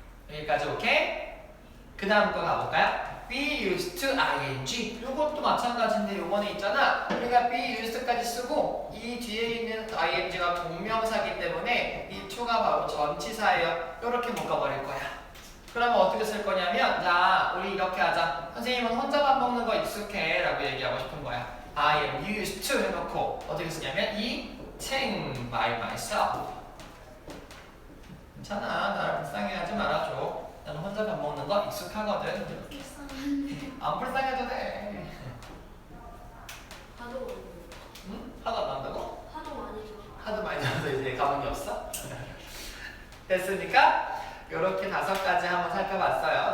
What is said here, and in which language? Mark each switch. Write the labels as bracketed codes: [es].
[ko] 여기까지 오케이? 그 다음 거 가볼까요? be used to ing 요것도 마찬가지인데 요번에 있잖아 우리가 be used까지 쓰고 이 뒤에 있는 ing가 동명사기 때문에 이 to가 바로 전치사예요. 요렇게 묶어버릴 거야. 그러면 어떻게 쓸 거냐면 자 우리 이렇게 하자. 선생님은 혼자 밥 먹는 거 익숙해 라고 얘기하고 싶은 거야. [en] I am used to [ko] 해놓고 어떻게 쓰냐면 [en] eating by myself. [ko] 괜찮아 나를 불쌍해 하지 말아줘. 나는 혼자 밥 먹는 거 익숙하거든. 불쌍한데. 안 불쌍해도 돼. 하도 많이 응? 하도 안 난다고? 하도 많이 줘. 하도 많이 나서 이제 가망이 없어? 됐으니까 이렇게 5가지 한번 살펴봤어요.